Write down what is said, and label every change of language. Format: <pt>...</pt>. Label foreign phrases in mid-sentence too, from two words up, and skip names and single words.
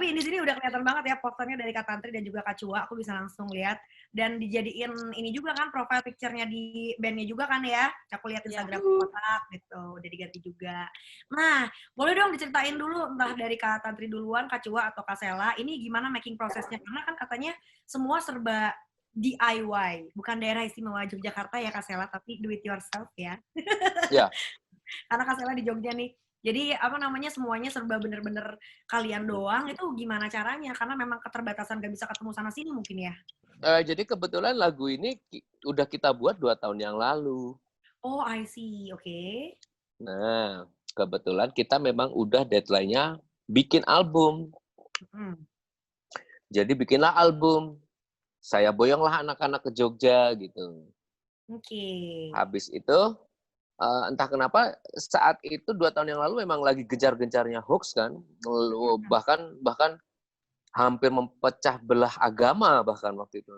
<id>Tapi di sini udah kelihatan banget ya posternya dari Kak Tantri dan juga Kak Cua. Aku bisa langsung lihat dan dijadiin ini juga kan</id> <en>profile picture-nya</en> <id>di bandnya juga kan ya. Aku lihat Instagram Kotak gitu. Udah diganti juga. Nah, boleh dong diceritain dulu entah dari Kak Tantri duluan, Kak Cua atau Kak Sela. Ini gimana making prosesnya? Karena kan katanya semua serba DIY, bukan daerah istimewa Yogyakarta ya Kak Sela, tapi</id> <en>do it yourself</en> <id>ya. Ya. Karena Kak Sela di Jogja nih. Jadi semuanya serba bener-bener kalian doang, itu gimana caranya? Karena memang keterbatasan gak bisa ketemu sana sini mungkin ya? Jadi kebetulan lagu ini udah kita buat 2 tahun yang lalu.</id> <en>Oh, I see.</en> <id>Oke. Nah, kebetulan kita memang udah deadline-nya bikin album. Jadi bikinlah album. Saya boyonglah anak-anak ke Jogja gitu. Oke. Habis itu entah kenapa saat itu 2 tahun yang lalu memang lagi gencar-gencarnya hoax kan, bahkan hampir mempecah belah agama bahkan waktu itu.</id>